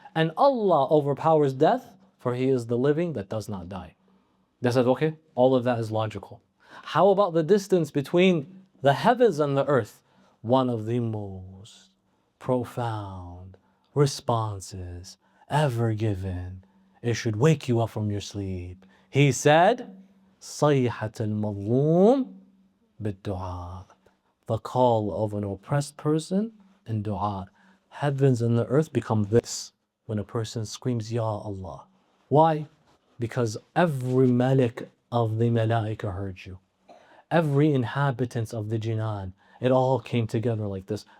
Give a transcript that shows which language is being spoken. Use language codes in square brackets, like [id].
[en] And Allah overpowers death, for He is the living that does not die. They said, okay, all of that is logical. How about the distance between the heavens and the earth? One of the most profound responses ever given. It should wake you up from your sleep. He said, [ar] صيحة المظلوم بالدعاء. [en] The call of an oppressed person in dua. Heavens and the earth become this when a person screams, Ya Allah. Why? Because every malik of the malaika heard you. Every inhabitant of the jinan, it all came together like this.